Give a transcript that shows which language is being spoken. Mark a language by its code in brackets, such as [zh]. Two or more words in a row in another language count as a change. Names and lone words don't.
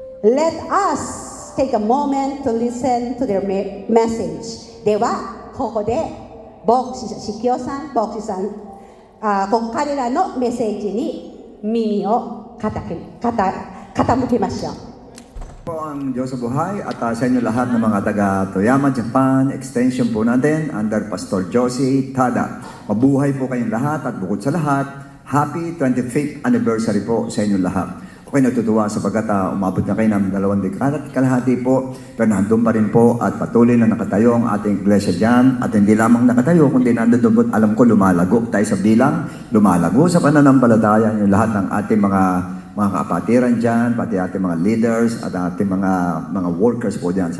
[en] let us take a moment to listen to their message. [ja] では、ここで牧師清さん、牧師さん、彼らのメッセージに耳を傾けましょう。 [tl] Po ang Diyos sa buhay at sa inyo lahat ng mga taga Toyama, Japan, extension po natin under Pastor Josie Tada. Mabuhay po kayong lahat at bukod sa lahat, [en] happy 25th anniversary [tl] po sa inyo lahat. Okay, natutuwa sapagkat umabot na kayo ng 2 dekada at kalahati po, pero nandun pa rin po at patuloy na nakatayo ang ating iglesia dyan at hindi lamang nakatayo kundi nandun po, alam ko lumalago tayo sa bilang, lumalago sa pananampalataya yung lahat ng ating mga kapatiran dyan, pati ating mga leaders at ating mga workers po dyan.